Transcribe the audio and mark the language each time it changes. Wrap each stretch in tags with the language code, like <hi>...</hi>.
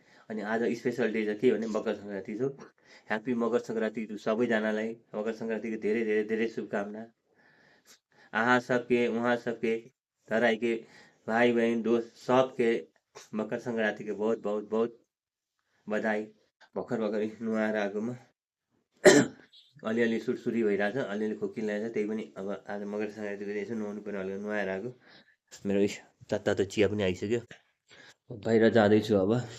<ne>अनि आज special day चाहिँ के भने मकर सङ्क्रान्ति हो। ह्याप्पी मकर सङ्क्रान्ति टु सबैजनालाई। मकर सङ्क्रान्तिको धेरै धेरै धेरै शुभकामना।</ne> <hi>आहा सबके उहाँ सबके तराई के भाइ बहिनी दोस्त सबके मकर सङ्क्रान्तिको बहुत बहुत बहुत बधाई।</hi> <ne>भर्खर भर्खरै नुहाएर आएकोमा अलिअलि सुरसुरी भइरहेछ, अलिअलि खोकी लागेको छ। त्यही पनि अब आज मकर सङ्क्रान्तिको दिन यसो नुहाउनु पर्ने भनेर नुहाएर आएको। मेरो तातो चिया पनि आइसक्यो। बाहिर जाँदैछु अब।</ne>